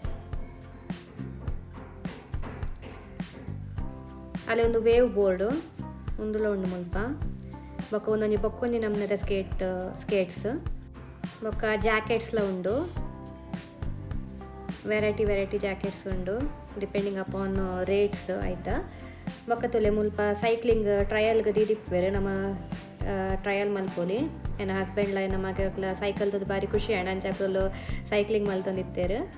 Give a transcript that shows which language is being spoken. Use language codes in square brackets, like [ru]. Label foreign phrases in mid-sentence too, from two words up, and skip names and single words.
[tcy] ಅಲ್ಲಿ ಒಂದು [en] wave board [tcy] ಒಂದುಲ ಉಂಡು ಮುಲ್ಪ ಬೊಕ್ಕ ಒಂದೊಂಜಿ ಬೊಕ್ಕೊಂಜಿ ನಮ್ನದ ಸ್ಕೇಟ್ಸ್ ಬೊಕ್ಕ ಜಾಕೆಟ್ಸ್ಲ ಉಂಡು. [en] variety jackets [tcy] ಉಂಡು [en] depending upon rates [tcy] ಆಯಿತಾ. ಬೊಕ್ಕ ತುಲೆ ಮುಲ್ಪ [en] cycling trail [tcy] ದೀದಿಪ್ಪುವೆರು ನಮ್ಮ ಟ್ರಯಲ್ ಮಲ್ಪೊಲಿ ನನ್ನ ಹಸ್ಬೆಂಡ್ಲ ನಮ್ಮ ಮಗಕ್ಲ ಸೈಕಲ್ದು ಭಾರಿ ಖುಷಿ ಆಂಡ್ ಅಂಚಾಕಲು ಸೈಕ್ಲಿಂಗ್ ಮಲ್ತೊಂದಿತ್ತೇರು.